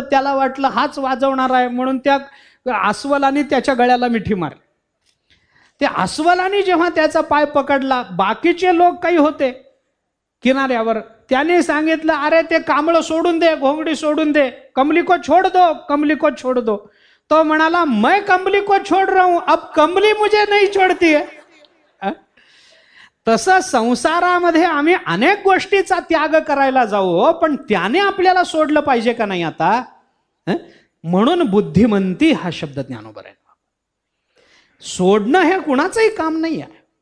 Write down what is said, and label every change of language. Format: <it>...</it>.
<mr>त्याला वाटलं हाच वाजवणार आहे, म्हणून त्या अस्वलाने त्याच्या गळ्याला मिठी मारली. त्या अस्वलाने जेव्हा त्याचा पाय पकडला, बाकीचे लोक काही होते किनाऱ्यावर, त्याने सांगितलं अरे ते कांबळं सोडून दे, घोंगडी सोडून दे,</mr> <hi>कमली को छोड़ दो,</hi> <mr>कमली को छोड़ दो. तो म्हणाला</mr> <hi>मैं कमली को छोड़ रहा हूं, अब कमली मुझे नहीं छोड़ती है.</hi> <mr>तसं संसारामध्ये आम्ही अनेक गोष्टीचा त्याग करायला जाऊ, पण त्याने आपल्याला सोडलं पाहिजे का नाही आता. म्हणून बुद्धिमंती हा शब्द ज्ञानोबर आहे. सोडणं हे कुणाचंही काम नाही आहे.</mr>